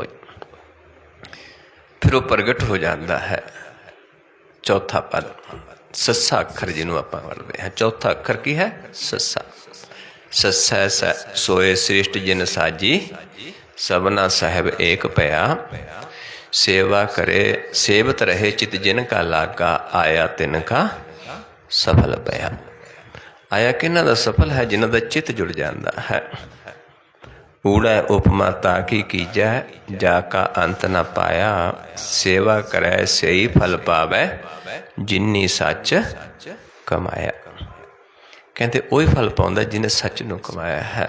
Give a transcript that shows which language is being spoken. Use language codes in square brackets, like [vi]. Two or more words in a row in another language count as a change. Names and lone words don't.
[pa] ਫਿਰ ਉਹ ਪ੍ਰਗਟ ਹੋ ਜਾਂਦਾ ਹੈ। ਚੌਥਾ ਪਦ ਸੱਸਾ ਅੱਖਰ, ਜਿਹਨੂੰ ਆਪਾਂ ਵਰਤਦੇ ਹਾਂ। ਚੌਥਾ ਅੱਖਰ ਕੀ ਹੈ? ਸੱਸਾ। ਸੱਸੈ ਸੋਏ ਸ੍ਰਿਸ਼ਟ ਜਿਨ ਸਾਜੀ, ਸਭਨਾ ਸਾਹਿਬ ਏਕ ਭਇਆ। ਸੇਵਾ ਕਰੇ ਸੇਵਤ ਰਹੇ ਚਿਤ ਜਿਨਕਾ ਲਾਗਾ, ਆਇਆ ਤਿਨਕਾ ਸਫਲ ਭਇਆ। ਆਇਆ ਕਿਹਨਾਂ ਦਾ ਸਫਲ ਹੈ? ਜਿਨ੍ਹਾਂ ਦਾ ਚਿੱਤ ਜੁੜ ਜਾਂਦਾ ਹੈ। ਊੜਾ ਉਪਮਾ ਤਾ ਕੀ ਕੀਜੈ, ਜਾ ਕਾ ਅੰਤ ਨਾ ਪਾਇਆ। ਸੇਵਾ ਕਰੈ ਸਈ ਫਲ ਪਾਵੈ, ਜਿਨੀ ਸੱਚ ਕਮਾਇਆ। ਕਹਿੰਦੇ ਉਹੀ ਫਲ ਪਾਉਂਦਾ ਜਿਹਨੇ ਸੱਚ ਨੂੰ ਕਮਾਇਆ ਹੈ।